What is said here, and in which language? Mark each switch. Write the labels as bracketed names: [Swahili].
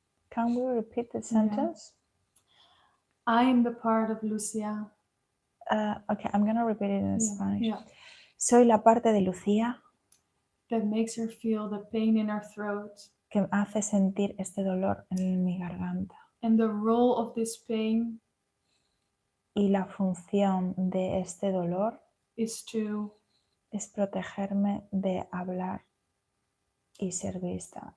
[English] Can we repeat the sentence? Yeah. I am the part of Lucia. Okay, I'm gonna repeat it in Spanish. Yeah. [Spanish] Soy la parte de Lucía. [English] That makes her feel the pain in her throat. [Spanish] Que hace sentir este dolor en mi garganta. [English] And the role of this pain. [Spanish] Y la función de este dolor. Es protegerme de hablar y ser vista.